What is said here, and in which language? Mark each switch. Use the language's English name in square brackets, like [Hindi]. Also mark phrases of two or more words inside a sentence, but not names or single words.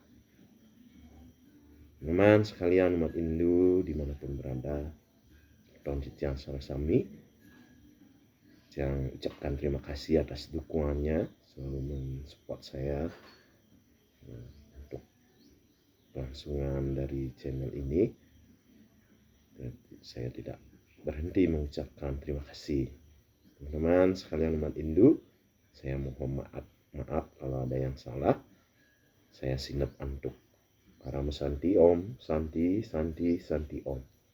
[Indonesian] Teman sekalian umat Hindu dimanapun berada, Tuan Citiang Sarasami yang ucapkan terima kasih atas dukungannya selalu mensupport saya untuk kelangsungan dari channel ini. Saya tidak berhenti mengucapkan terima kasih. Teman-teman sekalian umat Hindu, saya mohon maaf kalau ada yang salah. Saya [Balinese] sinep antuk. [Sanskrit] Param Santi Om, Santi, Santi, Santi Om.